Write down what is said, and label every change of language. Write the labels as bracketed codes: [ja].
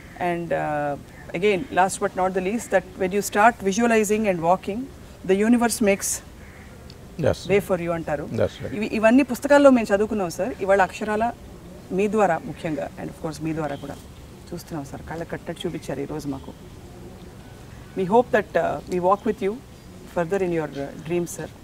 [en] And again, last but not the least, that when you start visualizing and walking, the universe makes way for you [te] antaru. ఇవన్నీ పుస్తకాల్లో మేము చదువుకున్నాం sir. ఇవాళ అక్షరాల మీ ద్వారా ముఖ్యంగా, అండ్ ఆఫ్ కోర్స్ మీ ద్వారా కూడా చూస్తున్నాం సార్. కళ్ళ కట్టట్టు చూపించారు ఈరోజు మాకు. [en] We hope that we walk with you further in your dreams, sir.